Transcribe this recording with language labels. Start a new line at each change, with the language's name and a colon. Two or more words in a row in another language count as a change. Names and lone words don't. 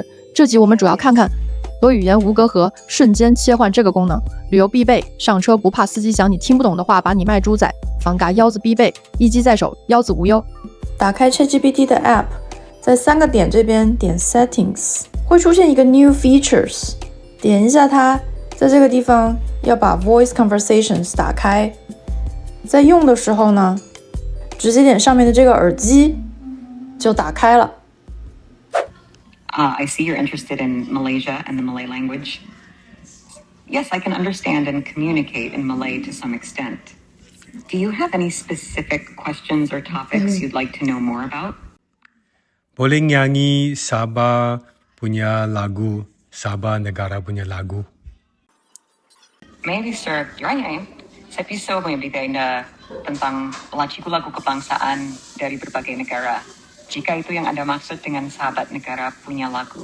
Chinese: 這集我們主要看看多語言無隔閡，瞬間切換這個功能，旅遊必備，上車不怕司機講你聽不懂的話把你賣豬仔，放假腰子必備，一機在手，腰子無憂。打開 ChatGPT 的 App， 在3個點這邊點 Settings， 會出現一個
English: New Features，
Chinese: 點一下它，在這個地方要把
English: Voice Conversations
Chinese: 打開，在用的時候呢，直接點上面的這個耳機就打開了。
English: I see you're interested in Malaysia and the Malay language. Yes, I can understand and communicate in Malay to some extent. Do you have any specific questions or topics you'd like to know more about?
Malay: Boleh nyanyi Sabah punya lagu, Sabah negara punya lagu?
English: Maybe, sir. Right.
Indonesian: Saya bisa memberikan tentang lagu kebangsaan dari berbagai negara. Jika itu yang Anda maksud dengan sahabat negara punya lagu.